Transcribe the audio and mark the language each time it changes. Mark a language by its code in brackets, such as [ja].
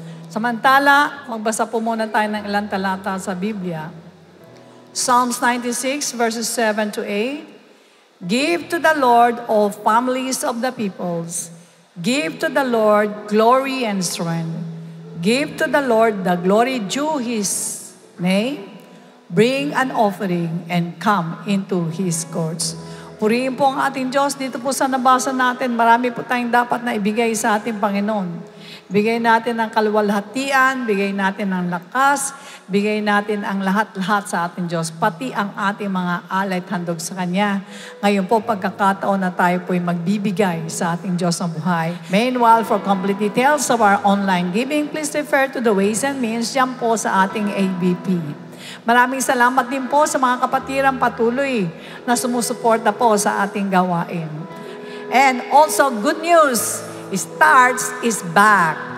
[tl] Samantala, magbasa po muna tayo ng ilang talata sa Biblia. [en] Psalms 96 verses 7 to 8. Give to the Lord, all families of the peoples. Give to the Lord glory and strength. Give to the Lord the glory due His name. Bring an offering and come into His courts. [tl] Purihin po ang ating Diyos. Dito po sa nabasa natin, marami po tayong dapat na ibigay sa ating Panginoon. Bigay natin ang kaluwalhatian, bigay natin ang lakas, bigay natin ang lahat-lahat sa ating Diyos, pati ang ating mga alay at handog sa Kanya. Ngayon po, pagkakataon na tayo po'y magbibigay sa ating Diyos ng buhay. [en] Meanwhile, for complete details of our online giving, please refer to the ways and means [tl] dyan po sa ating [en] ABP. [tl] Maraming salamat din po sa mga kapatirang patuloy na sumusuporta po sa ating gawain. [en] And also, good news, Starts is back.